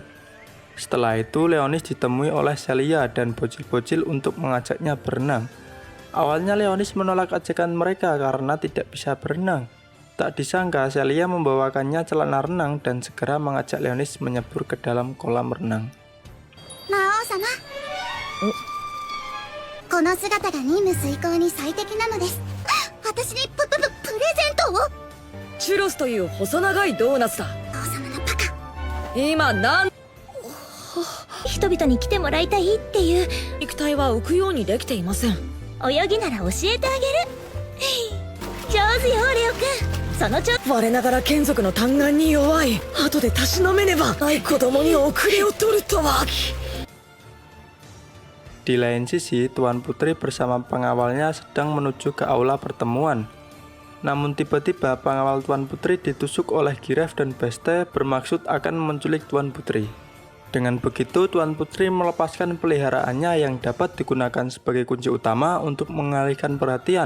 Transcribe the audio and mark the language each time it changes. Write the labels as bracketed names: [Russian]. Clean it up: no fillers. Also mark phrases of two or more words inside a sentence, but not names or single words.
[Indonesian] Setelah itu, Leonis ditemui oleh Celia dan bocil-bocil untuk mengajaknya berenang. Awalnya Leonis menolak ajakan mereka karena tidak bisa berenang. Tak disangka Celia membawakannya celana renang dan segera mengajak Leonis menyebur ke dalam kolam renang. [Japanese] 魔王様、この姿が任務遂行に最適なのです。私にプレゼントを。チュロスという細長いドーナツだ。王様のバカ。今なん人々に来てもらいたいっていう肉体は浮くようにできていません。泳ぎなら教えてあげる。上手よレオくん。その我ながら眷属の嘆願に弱い。後でたしなめねば。ない子供に遅れを取るとは。 [Indonesian] Di lain sisi, Tuan Putri bersama pengawalnya sedang menuju ke aula pertemuan. Namun tiba-tiba pengawal Tuan Putri ditusuk oleh Giraf dan Beste bermaksud akan menculik Tuan Putri. Dengan begitu, Tuan Putri melepaskan peliharaannya yang dapat digunakan sebagai kunci utama untuk mengalihkan perhatian.